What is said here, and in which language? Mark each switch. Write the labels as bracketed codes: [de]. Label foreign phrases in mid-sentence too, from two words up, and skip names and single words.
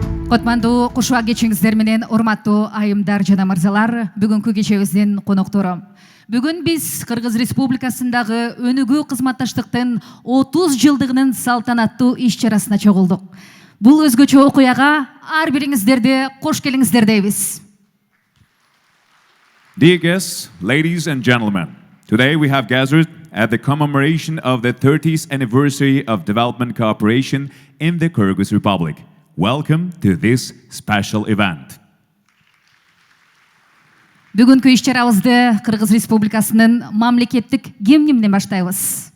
[ky] Котманду кушуа кечиңиздер менен урматтуу айымдар жана мырзалар, бүгүнкү кечебиздин коноктору. Бүгүн биз Кыргыз Республикасындагы өнүгүү кызматташтыктын 30 жылдыгынын салтанаттуу иш-чарасына чогулдук. Бул өзгөчө окуяга ар бириңиздерди кош келиңиздер дейбиз. [en] Dear guests, ladies and gentlemen, today we have gathered at the commemoration of the 30th anniversary of development cooperation in the Kyrgyz Republic. Welcome to this special event. [ky] Бүгүнкү иш-чарабызды Кыргыз Республикасынын мамлекеттик гимни менен баштайбыз.